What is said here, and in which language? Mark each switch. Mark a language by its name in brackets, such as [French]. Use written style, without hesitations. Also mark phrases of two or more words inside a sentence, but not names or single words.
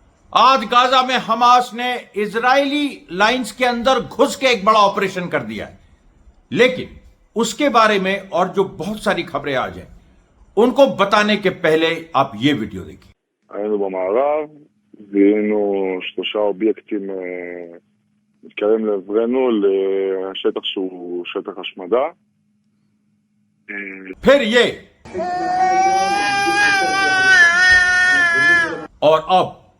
[Hindi] आज गाजा में हमास ने इजरायली लाइंस के अंदर घुस के एक बड़ा ऑपरेशन कर दिया है, लेकिन उसके बारे में और जो बहुत सारी खबरें आज हैं उनको बताने के पहले आप ये वीडियो देखिए। [Hebrew] היינו במערב, זיהינו 3 אובייקטים מתקרבים לעברנו לשטח שהוא שטח השמדה. [Hindi] फिर ये और अब